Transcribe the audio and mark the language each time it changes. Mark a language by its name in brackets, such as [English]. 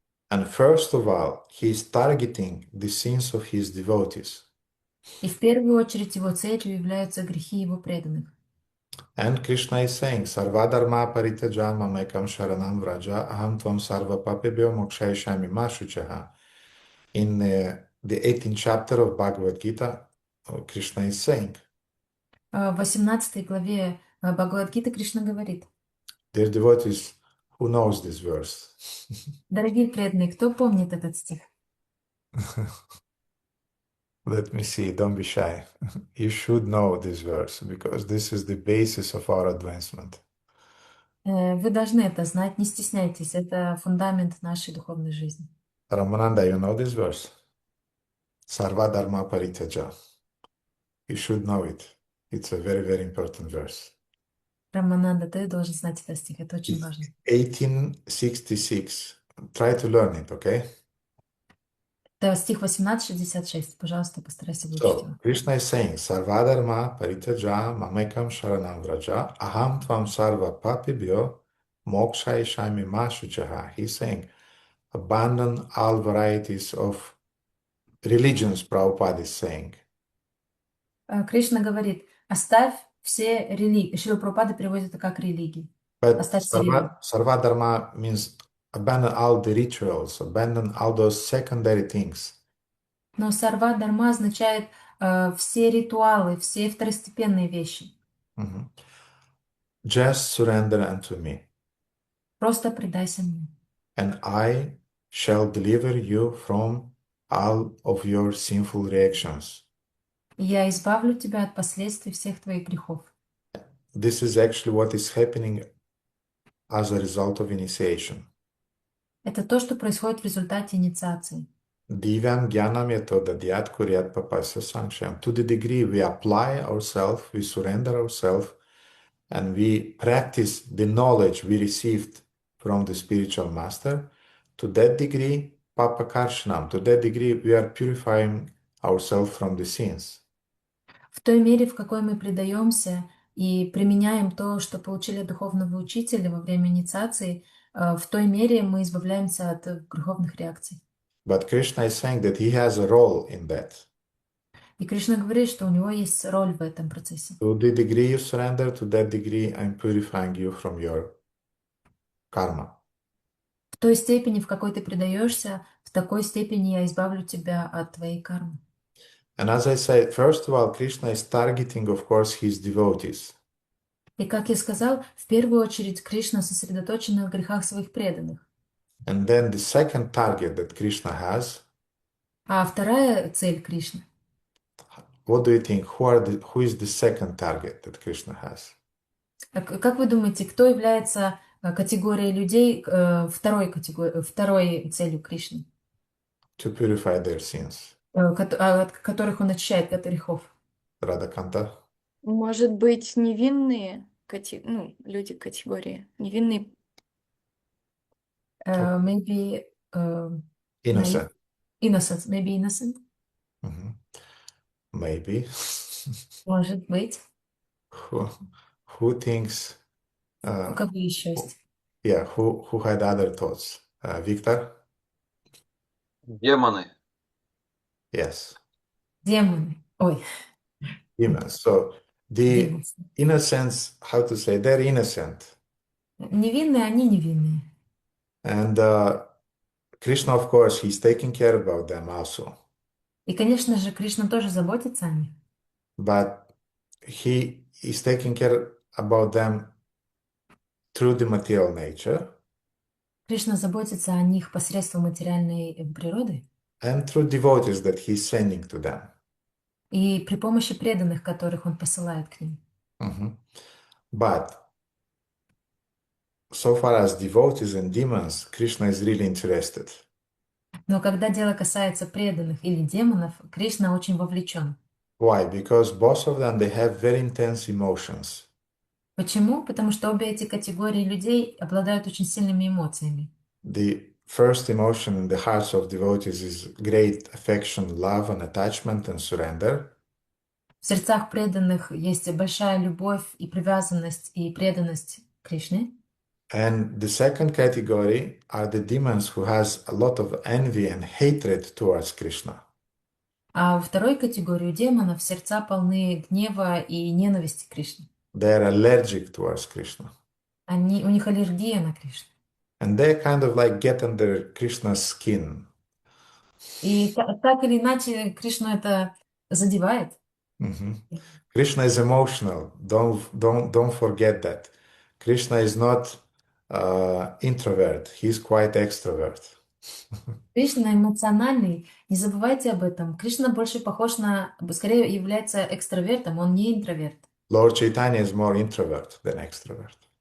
[English] And first of all, he is targeting the sins of his devotees. [Russian] И в первую очередь его целью являются грехи его преданных. [English] And Krishna is saying, [Sanskrit] Sarvadharma paritaja mamekam sharanam vraja aham tvam sarva papebhyo mokshayashami ma shuchaha. [English] In the 18th chapter of Bhagavad Gita, Krishna is saying, [Russian] В 18 главе Бхагавад-гиты Кришна говорит: [English] dear devotees, who knows this verse? [Russian] дорогие преданные, кто помнит этот стих? [English] Let me see, don't be shy. You should know this verse because this is the basis of our advancement. [Russian] Вы должны это знать, не стесняйтесь, это фундамент нашей духовной жизни. [English] Ramananda, you know this verse? [Sanskrit] Sarva dharma paritaja. [English] You should know it. It's a very important verse. [Russian] Рамананда, ты должен знать этот стих, это очень важно. [English] 1866. Try to learn it, okay? [Russian] Это стих 18:66. Пожалуйста, постарайся выучить [English] So, [Russian] его. [English] Krishna is saying, [Sanskrit] Sarvadharma paritaja mamekam sharanam vraja aham tvam sarva papibhyo mokshayishami ma shuchaha. [English] He's saying, abandon all varieties of religions, Prabhupada is saying. [Russian] Кришна говорит, оставь все религии. Шрила Прабхупада переводит это как религии. [English] But [Russian] Оставь все религии. [English] Sarvadharma means abandon all the rituals, abandon all those secondary things. [Russian] Но сарва дарма означает все ритуалы, все второстепенные вещи. [English] Mhm. Just surrender unto me, [Russian] Просто предайся мне. [English] and I shall deliver you from all of your sinful reactions. [Russian] И я избавлю тебя от последствий всех твоих грехов. [English] This is actually what is happening as a result of initiation. [Russian] Это то, что происходит в результате инициации. [Sanskrit] Divyam Jnanam Yatoda Dhyat Kuryat Papasya Sanksham. [English] To the degree we apply ourselves, we surrender ourselves, and we practice the knowledge we received from the spiritual master, to that degree, [Sanskrit] Papa Karshanam, [English] to that degree we are purifying ourselves from the sins. [Russian] В той мере, в какой мы предаемся и применяем то, что получили от духовного учителя во время инициации, в той мере мы избавляемся от греховных реакций. [English] But Krishna is saying that he has a role in that. [Russian] И Кришна говорит, что у него есть роль в этом процессе. [English] To the degree you surrender, to that degree I'm purifying you from your karma. [Russian] В той степени, в какой ты предаешься, в такой степени я избавлю тебя от твоей кармы. [English] And as I said, first of all, Krishna is targeting, of course, his devotees. [Russian] И, как я сказал, в первую очередь Кришна сосредоточен на грехах своих преданных. [English] And then the second target that Krishna has, [Russian] А вторая цель Кришны. [English] what do you think? Who is the second target that Krishna has? [Russian] Как вы думаете, кто является категорией людей, второй целью Кришны, [English] To purify their sins. [Russian] от которых он очищает от грехов? [English] Radhakanta? [Russian] Может быть, невинные люди категории. Невинные. [English] Maybe Innocent. innocent. Maybe innocent. Mhm. Maybe. [Russian] Может быть. [English] Who thinks, [Russian] У кого еще есть? [English] yeah, who had other thoughts? Victor? [Russian] Демоны. [English] Yes. [Russian] Демоны. Ой, [English] Demons. So the demons. innocents, how to say, they're innocent. [Russian] Невинные, они невинные. [English] And Krishna, of course, he's taking care about them also. [Russian] И, конечно же, Кришна тоже заботится о них. [English] But he is taking care about them through the material nature [Russian] Кришна заботится о них посредством материальной природы and through devotees that he's sending to them. и при помощи преданных, которых он посылает к ним. Mhm. [English] But so far as devotees and demons, Krishna is really interested. [Russian] Но когда дело касается преданных или демонов, Кришна очень вовлечен. [English] Why? Because both of them, they have very intense emotions. [Russian] Почему? Потому что обе эти категории людей обладают очень сильными эмоциями. [English] The first emotion in the hearts of devotees is great affection, love, and attachment and surrender. [Russian] В сердцах преданных есть большая любовь и привязанность и преданность Кришне. [English] And the second category are the demons who has a lot of envy and hatred towards Krishna. [Russian] А у второй категории демонов сердца полны гнева и ненависти к Кришне. [English] They are allergic towards Krishna. [Russian] У них аллергия на Кришну. [English] And they kind of like get under Krishna's skin. [Russian] И так или иначе Кришну это задевает. [English] Mhm. Krishna is emotional. Don't forget that. Krishna is not introvert. He's quite extrovert. [Russian] Кришна эмоциональный, не забывайте об этом. Кришна больше похож на, скорее является экстравертом, он не интроверт. [English] Lord Chaitanya is more introvert than extrovert.